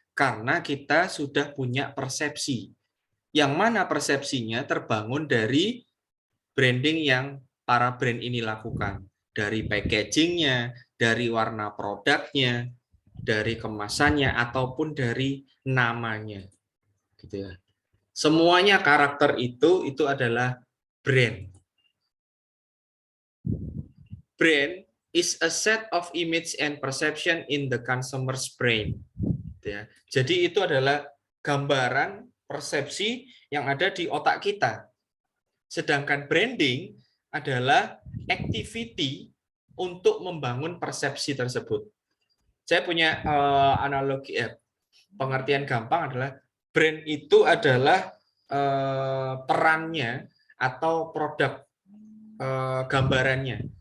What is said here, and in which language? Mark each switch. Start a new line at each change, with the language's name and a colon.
Indonesian: Karena kita sudah punya persepsi. Yang mana persepsinya terbangun dari branding yang para brand ini lakukan. Dari packagingnya, dari warna produknya, dari kemasannya, ataupun dari namanya. Gitu ya. Semuanya karakter itu adalah brand.
English: Brand is a set of image and perception in the consumer's brain.
Indonesian: Ya. Jadi itu adalah gambaran persepsi yang ada di otak kita. Sedangkan branding adalah activity untuk membangun persepsi tersebut. Saya punya analogi, pengertian gampang adalah brand itu adalah perannya atau produk gambarannya.